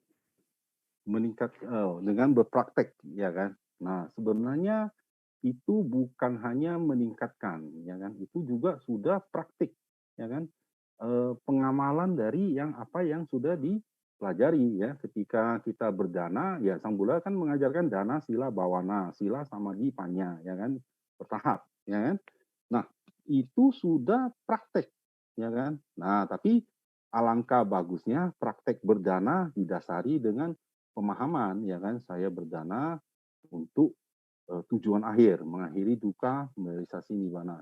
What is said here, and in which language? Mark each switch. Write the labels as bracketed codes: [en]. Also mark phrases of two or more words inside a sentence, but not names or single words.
[id] Meningkat dengan berpraktek, ya kan. Nah, sebenarnya itu bukan hanya meningkatkan, ya kan. Itu juga sudah praktik, ya kan. Pengamalan dari apa yang sudah dipelajari, ya. Ketika kita berdana, ya Sang Buddha kan mengajarkan [pi] dana, sila, bawana, sila, samadhi, panya, [id] ya kan, bertahap, ya kan. Nah, itu sudah praktek, ya kan. Nah, tapi alangkah bagusnya praktek berdana didasari dengan pemahaman, ya kan. Saya berdana untuk tujuan akhir, mengakhiri duka, merealisasi nibbana.